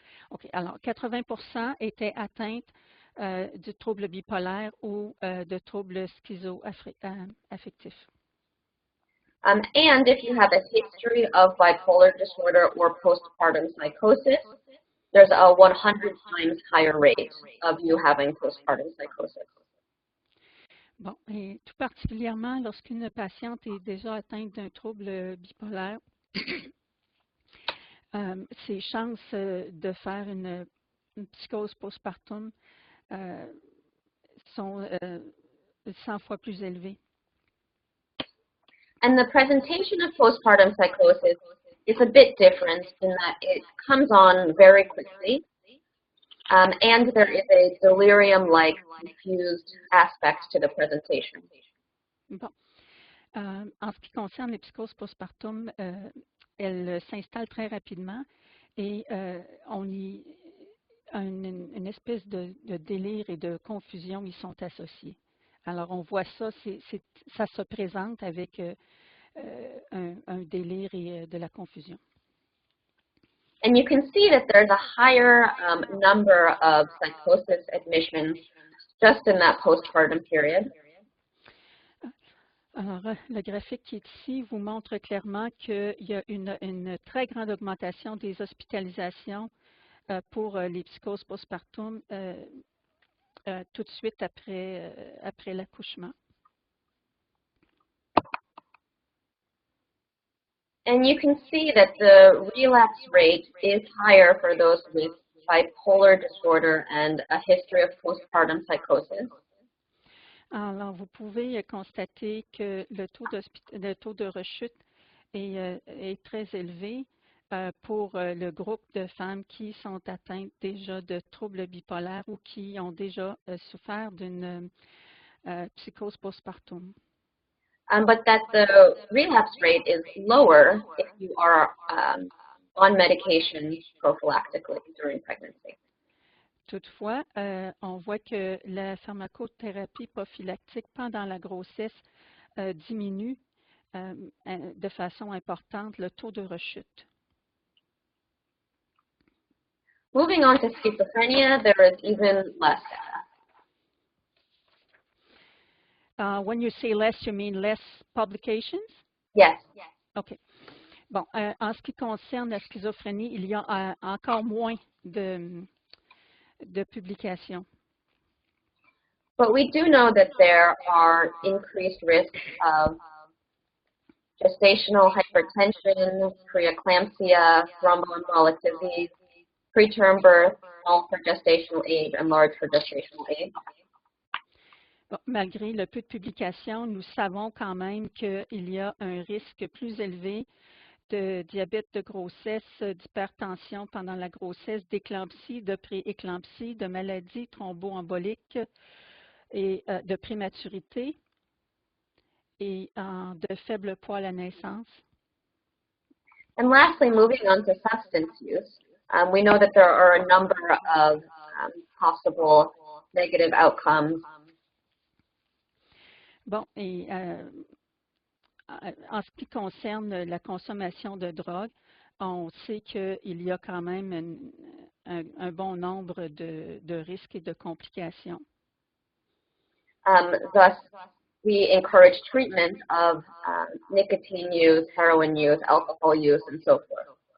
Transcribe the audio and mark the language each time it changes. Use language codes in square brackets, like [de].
[fr] OK, alors 80% étaient atteintes du trouble bipolaire ou de troubles schizoaffectifs. [en] And if you have a history of bipolar disorder or postpartum psychosis, there's a 100 times higher rate of you having postpartum psychosis. [fr] Bon, et tout particulièrement lorsqu'une patiente est déjà atteinte d'un trouble bipolaire, ses chances de faire une psychose postpartum sont 100 fois plus élevées. [en] And the presentation of postpartum psychosis is a bit different in that it comes on very quickly, and there is a delirium-like confused aspect to the presentation. [fr] Bon. En ce qui concerne les psychoses postpartum, elles s'installent très rapidement et on y une espèce de délire et de confusion y sont associés. Alors, on voit ça, ça se présente avec un délire et de la confusion. [en] And you can see that there's a higher number of psychosis admissions just in that postpartum period. [fr] Alors, le graphique qui est ici vous montre clairement qu'il y a une très grande augmentation des hospitalisations pour les psychoses postpartum tout de suite après l'accouchement. [en] And you can see that the relapse rate is higher for those with bipolar disorder and a history of postpartum psychosis. [fr] Alors, vous pouvez constater que le taux de rechute est très élevé pour le groupe de femmes qui sont atteintes déjà de troubles bipolaires ou qui ont déjà souffert d'une psychose postpartum. [en] but that the relapse rate is lower if you are on medication prophylactically during pregnancy. [fr] Toutefois, on voit que la pharmacothérapie prophylactique pendant la grossesse diminue de façon importante le taux de rechute. [en] Moving on to schizophrenia, there is even less data. When you say less, you mean less publications? Yes. OK. [fr] Bon, en ce qui concerne la schizophrénie, il y a encore moins de publications. [en] But we do know that there are increased risks of gestational hypertension, preeclampsia, thromboembolic disease, preterm birth, small for gestational age, and large for gestational age. [fr] Bon, malgré le peu de publications, nous savons quand même qu'il y a un risque plus élevé de diabète de grossesse, d'hypertension pendant la grossesse, d'éclampsie, de prééclampsie, de maladies thromboemboliques et de prématurité et de faible poids à la naissance. [en] And lastly, moving on to substance use, we know that there are a number of possible negative outcomes. [fr] Bon, et en ce qui concerne la consommation de drogue, on sait qu'il y a quand même un bon nombre de risques et de complications. [en] Thus, we encourage treatment of nicotine use, heroin use, alcohol use, and so forth.